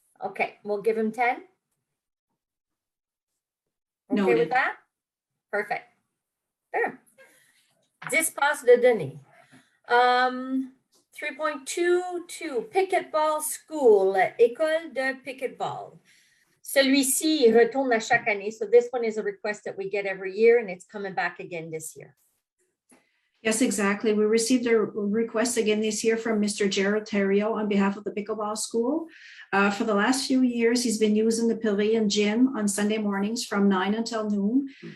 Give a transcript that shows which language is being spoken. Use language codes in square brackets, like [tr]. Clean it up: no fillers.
[en] Okay, we'll give him 10. Okay Noted. with that? Perfect. There. [fr] Dispasse de données. [en] 3.22, Picketball School, [fr] école de picketball. Celui-ci il retourne à chaque année. [en] So this one is a request that we get every year, and it's coming back again this year. Yes, exactly. We received a request again this year from Mr. Gerald Terrio on behalf of the pickleball school. For the last few years, he's been using the Pavilion Gym on Sunday mornings from 9 until noon.